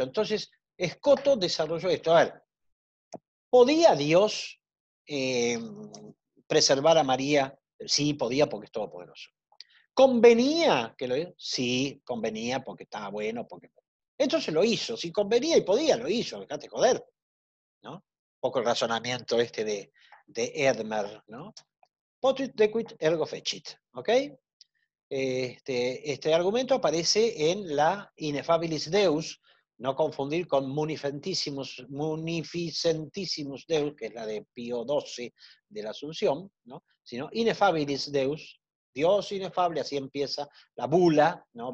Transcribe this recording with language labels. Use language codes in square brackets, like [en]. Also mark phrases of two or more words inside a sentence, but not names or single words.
[es] Entonces, Escoto desarrolló esto. A ver, ¿podía Dios preservar a María? Sí, podía porque es todopoderoso. ¿Convenía que lo hizo? Sí, convenía porque estaba bueno, porque... Entonces lo hizo. Si convenía y podía, lo hizo. Dejate joder, ¿no? Un poco el razonamiento de Edmer, ¿no? [la] Potuit dequit ergo fecit, [es] ¿ok? Este argumento aparece en la Ineffabilis Deus, no confundir con Munificentissimus Deus, que es la de Pío XII de la Asunción, ¿no? Sino Ineffabilis Deus, Dios inefable, así empieza la bula, ¿no?